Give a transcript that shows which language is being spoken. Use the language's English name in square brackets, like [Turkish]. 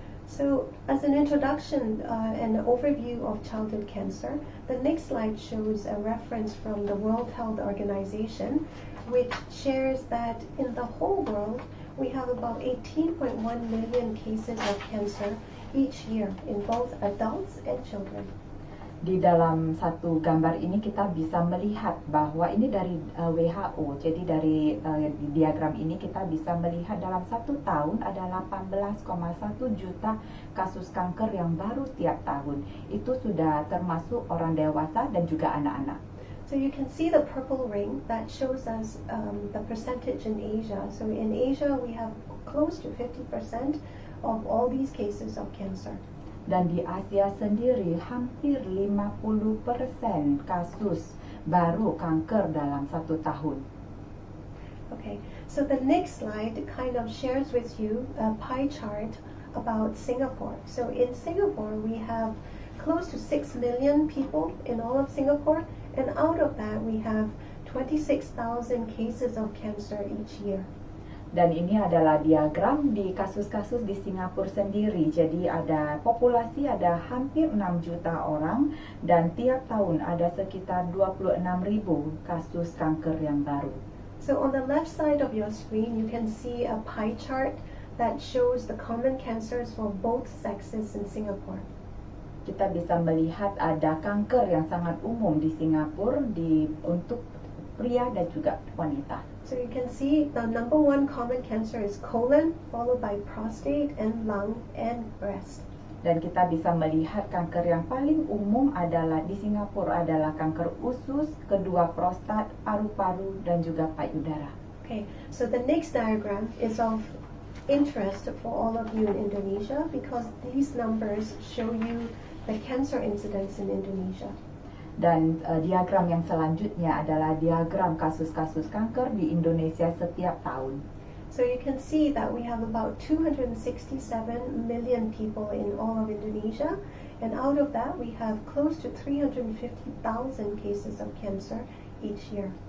[English] So as an introduction and overview of childhood cancer, the next slide shows a reference from the World Health Organization, which shares that in the whole world, we have about 18.1 million cases of cancer each year in both adults and children. [Indonesian] Di dalam satu gambar ini kita bisa melihat bahwa ini dari WHO. Jadi dari diagram ini kita bisa melihat dalam 1 tahun ada 18,1 juta kasus kanker yang baru tiap tahun. Itu sudah termasuk orang dewasa dan juga anak-anak. [English] So you can see the purple ring that shows us the percentage in Asia. So in Asia we have close to 50% of all these cases of cancer. [Indonesian] Dan di Asia sendiri hampir 50% kasus baru kanker dalam 1 tahun. [English] Okay, so the next slide kind of shares with you a pie chart about Singapore. So in Singapore we have close to 6 million people in all of Singapore, and out of that we have 26,000 cases of cancer each year. [Indonesian] Dan ini adalah diagram di kasus-kasus di Singapura sendiri. Jadi ada populasi ada hampir 6 juta orang dan tiap tahun ada sekitar 26.000 kasus kanker yang baru. [English] So on the left side of your screen you can see a pie chart that shows the common cancers for both sexes in Singapore. [Indonesian] Kita bisa melihat ada kanker yang sangat umum di Singapura untuk pria dan juga wanita. [English] So you can see the number 1 common cancer is colon, followed by prostate and lung and breast. [Indonesian] Dan kita bisa melihat kanker yang paling umum adalah di Singapura adalah kanker usus, kedua prostat, paru-paru, dan juga payudara. [English] Okay, so the next diagram is of interest for all of you in Indonesia because these numbers show you the cancer incidence in Indonesia. [Indonesian] Dan diagram yang selanjutnya adalah diagram kasus-kasus kanker di Indonesia setiap tahun. [English] So you can see that we have about 267 million people in all of Indonesia, and out of that we have close to 350,000 cases of cancer each year.